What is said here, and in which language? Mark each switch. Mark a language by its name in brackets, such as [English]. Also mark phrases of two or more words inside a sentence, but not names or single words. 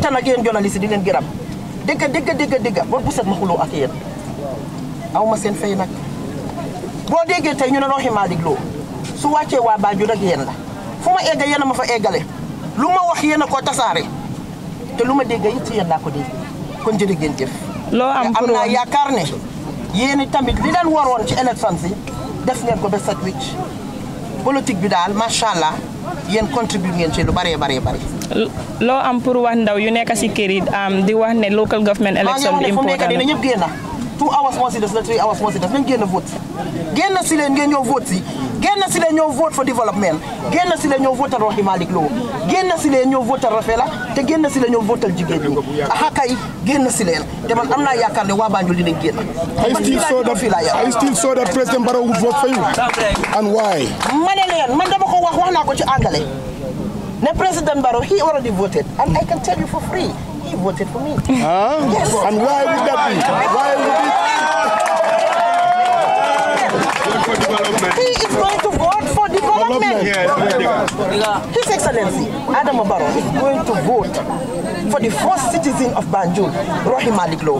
[Wolof] nag yéen journaliste di leen gërëm dégg boo bu set ma xuloo ak yéen aw ma seen fay nag boo déggee tey ñu ne Rohey Malick Lowe su wàccee waa Banjul rek yéen la fu ma egga yéen a ma fa eggale lu ma wax yéen a ko tasaare te lu ma dégg it ci yéen laa ko dégg kon jërë ngeen jëf am naa yaakaar ne yéen tamit li leen waroon ci élection si def ngeen ko ba set wicc politique bi daal macha allah yéen contribute ngeen ci lu bare. loo am pour wax ndaw yu nekk si kër yi di wax ne [English] local government election [Wolof] bi important na ñëpp génn 2 hours moo si des la 3 hours moo si des nañ génn vote génn si leen ngeen ñëw vote si génn si leen ñëw [English] vote for development [Wolof] génn si leen ñëw votal Rohey Malick Lowe génn si leen ñëw votal Rafela te génn si leen ñëw votal jigéen ñi kay génn si leen te man am naa yaakaar ne waa Banjul dinañ génn. [English] I still saw that President Barrow would vote for you. And why? [Wolof] ma ne leen man dama ko wax naa ko ci anglais ne [English] President Barrow he already voted and I can tell you for free he voted for me. Huh? Yes. And why would that be? Why would it? He is going to vote for development. His Excellency, Adam Barrow, is going to vote for the first citizen of Banjul, Rohim Aliglo.